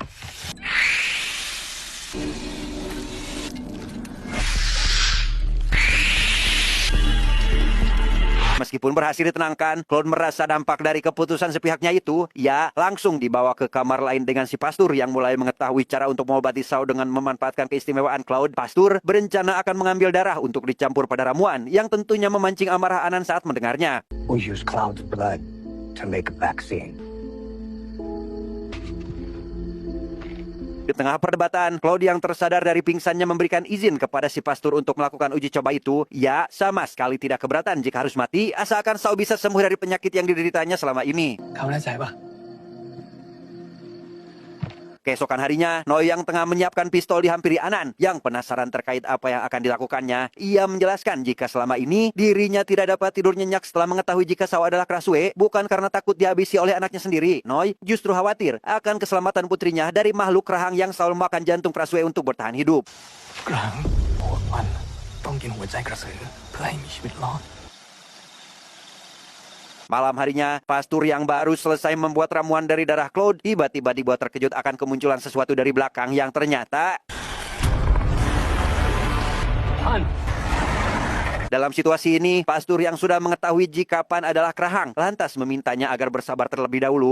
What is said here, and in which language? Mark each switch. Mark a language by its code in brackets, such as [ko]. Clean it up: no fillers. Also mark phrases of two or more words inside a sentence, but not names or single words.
[id] meskipun berhasil ditenangkan, Claude merasa dampak dari keputusan sepihaknya itu. Ia langsung dibawa ke kamar lain dengan si Pastur yang mulai mengetahui cara untuk mengobati Sao dengan memanfaatkan keistimewaan Claude. Pastur berencana akan mengambil darah untuk dicampur pada ramuan yang tentunya memancing amarah Anan saat mendengarnya. [en] We use Cloud's blood to make a vaccine. [id] Di tengah perdebatan, Claude yang tersadar dari pingsannya memberikan izin kepada si Pastur untuk melakukan uji coba itu. Ia sama sekali tidak keberatan jika harus mati, asalkan Sao bisa sembuh dari penyakit yang dideritanya selama ini. [th] เขาแน่ใจปะ [id] Keesokan harinya, Noi yang tengah menyiapkan pistol dihampiri Anan yang penasaran terkait apa yang akan dilakukannya. Ia menjelaskan jika selama ini dirinya tidak dapat tidur nyenyak setelah mengetahui jika Sao adalah Kraswe, bukan karena takut dihabisi oleh anaknya sendiri. Noi justru khawatir akan keselamatan putrinya dari makhluk rahang yang selalu makan jantung Kraswe untuk bertahan hidup. [th] กลางโหดมันต้องกินหัวใจกระสือเพื่อให้มีชีวิตรอด [id] Malam harinya, Pastur yang baru selesai membuat ramuan dari darah Claude tiba-tiba dibuat terkejut akan kemunculan sesuatu dari belakang yang ternyata dalam situasi ini, Pastur yang sudah mengetahui jika Pan adalah kerahang, lantas memintanya agar bersabar terlebih dahulu.